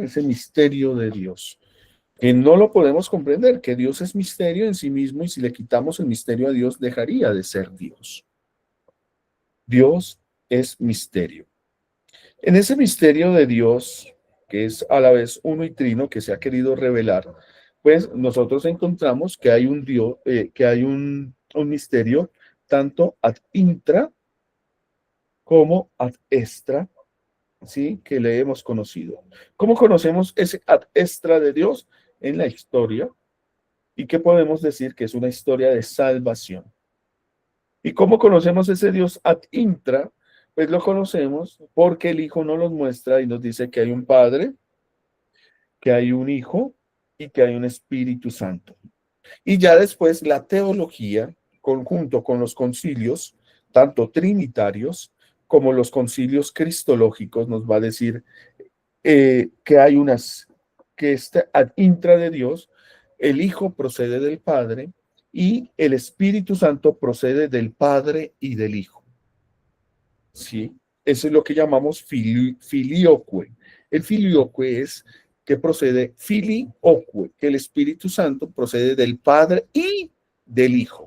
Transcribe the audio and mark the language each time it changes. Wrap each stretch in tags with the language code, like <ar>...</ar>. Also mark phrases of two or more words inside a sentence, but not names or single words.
<es>Ese misterio de Dios, que no lo podemos comprender, que Dios es misterio en sí mismo y si le quitamos el misterio a Dios, dejaría de ser Dios. Dios es misterio. En ese misterio de Dios, que es a la vez uno y trino, que se ha querido revelar, pues nosotros encontramos que hay un Dios, que hay un misterio tanto</es> <la>ad intra</la> <es>como</es> <la>ad extra,</la> <es>¿sí? Que le hemos conocido. ¿Cómo conocemos ese</es> <la>ad extra</la> <es>de Dios? En la historia. ¿Y qué podemos decir? Que es una historia de salvación. ¿Y cómo conocemos ese Dios</es> <la>ad intra?</la> <es>Pues lo conocemos porque el Hijo nos los muestra y nos dice que hay un Padre, que hay un Hijo y que hay un Espíritu Santo. Y ya después la teología, conjunto con los concilios, tanto trinitarios como los concilios cristológicos, nos va a decir que hay que está</es> <la>ad intra</la> <es>de Dios, el Hijo procede del Padre y el Espíritu Santo procede del Padre y del Hijo. ¿Sí? Eso es lo que llamamos filioque. El filioque es que procede filioque, que el Espíritu Santo procede del Padre y del Hijo.</es>